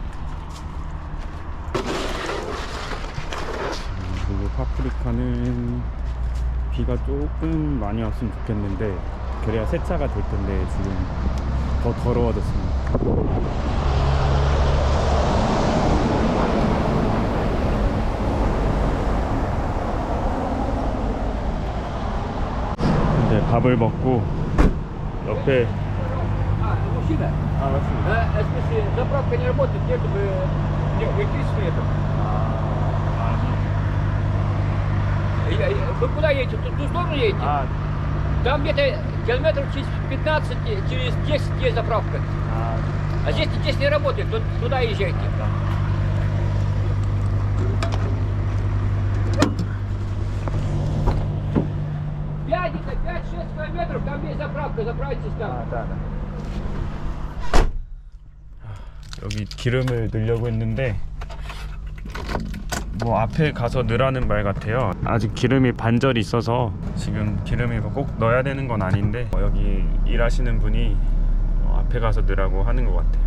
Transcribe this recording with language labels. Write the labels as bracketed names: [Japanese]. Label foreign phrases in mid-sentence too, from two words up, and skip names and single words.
[Korean] 그리고 파프리카는 비가 조금 많이 왔으면 좋겠는데 그래야 세차가 될 텐데 지금 더 더러워졌습니다. 밥을 먹고 옆에 [Russian] Мужчина, [Korean] 맞습니다. [Russian] в смысле, заправка не работает, нет бы электричества нету. Вы куда едете? В ту сторону едете? Там где-то километров через 15, через 10 есть заправка. А здесь не работает, туда езжайте. Где-то 5-6 километров, там есть заправка, заправитесь там. да. [Korean] 여기 기름을 넣으려고 했는데 뭐 앞에 가서 넣으라는 말 같아요. 아직 기름이 반절이 있어서 지금 기름이 꼭 넣어야 되는 건 아닌데 여기 일하시는 분이 앞에 가서 넣으라고 하는 것 같아요.